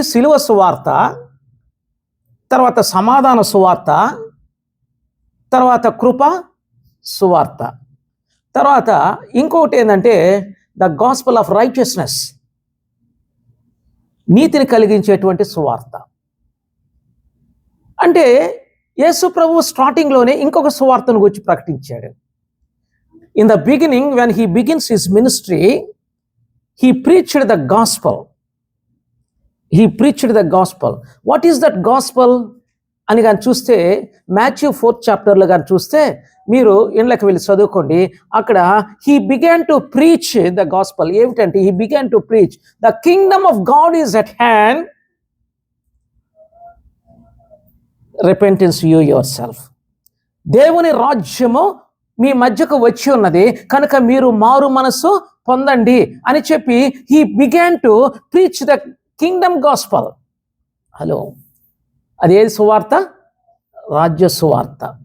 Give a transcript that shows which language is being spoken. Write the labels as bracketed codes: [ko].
[te] సిలువ సువార్త, తర్వాత సమాధాన సువార్త, తర్వాత కృప సువార్త, తర్వాత ఇంకొకటి ఏంటంటే ద గాస్పెల్ ఆఫ్ రైచియస్నెస్, నీతిని కలిగించేటువంటి సువార్త. అంటే యేసు ప్రభు స్టార్టింగ్లోనే ఇంకొక సువార్తను గురించి ప్రకటించాడు. [en] In the beginning, when he begins his ministry, he preached the gospel. He preached the gospel. What is that gospel [te] అని చూస్తే Matthew 4th chapterలో చూస్తే మీరు ఇంట్లోకి వెళ్ళి చదువుకోండి. అక్కడ [en] he began to preach the gospel. [te] ఏమిటంటే [en] he began to preach the kingdom of God is at hand. Repentance you yourself. [te] దేవుని రాజ్యము మీ మధ్యకు వచ్చి ఉన్నది కనుక మీరు మారు మనసు పొందండి అని చెప్పి [en] he began to preach the kingdom gospel. [te] Hello, అదే సువార్త, రాజ్య సువార్త.